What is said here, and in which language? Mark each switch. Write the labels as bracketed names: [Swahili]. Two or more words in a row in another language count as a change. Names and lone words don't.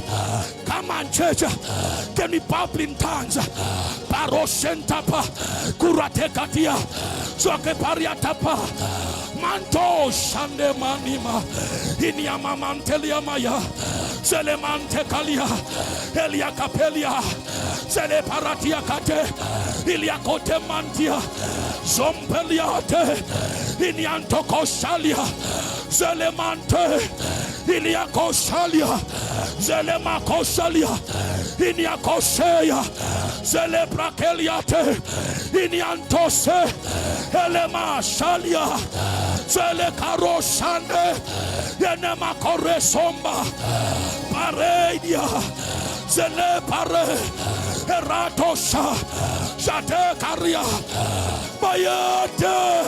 [English] Come on, church, can we babble in tongues? Paroshentapa kuratekatia zoke pariatapa manto shande manima inyama mantelia maya zele mante kalia elia kapelia zele paratia kate ilia kote mantia zompelia te inyanto koshalia zele mante ilia koshalia zele makoshalia inia kosheya zele brakelia te inyantose elema shalia zele karoshande yenema koresomba paredia zele pare eratosha jate karia bayate